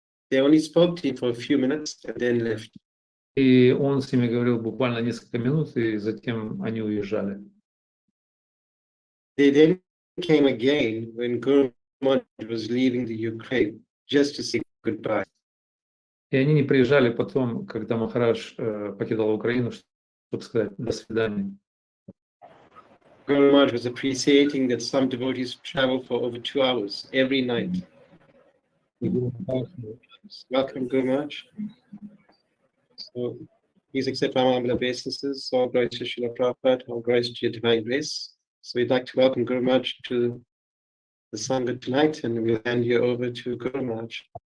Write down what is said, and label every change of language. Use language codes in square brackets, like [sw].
[en] They only spoke to him for a few minutes and then left. [ru] И он с ними говорил буквально несколько минут, и затем они уезжали. [en] They then came again when Guru Maharaj was leaving the Ukraine, just to say goodbye. [ru] И они не приезжали потом, когда Махарадж покидал Украину, чтобы сказать «до свидания». [en] Guru Maharaj was appreciating that some devotees travel for over 2 hours every night. Welcome, Guru Maharaj. So, please accept our humble obeisances. All glory to Srila Prabhupada, all glory to your divine grace. So, we'd like to welcome Guru Maharaj to the Sangha tonight, and we'll hand you over to Guru Maharaj.